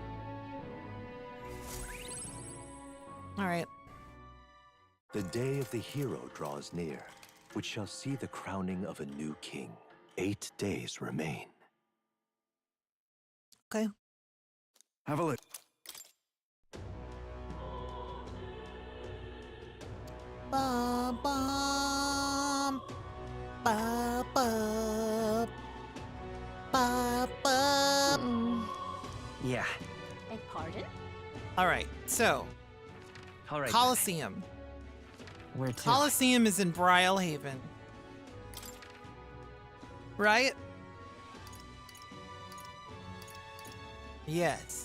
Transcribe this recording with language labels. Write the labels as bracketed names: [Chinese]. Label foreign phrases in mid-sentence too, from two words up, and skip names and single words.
[English] All right. The day of the hero draws near, which shall see the crowning of a new king. 8 days remain. Okay. Have a look. Ba bum, ba ba, ba ba. Yeah. Beg pardon? All right. So, All right. Colosseum. Where to? Colosseum is in Brylehaven. Right? Yes.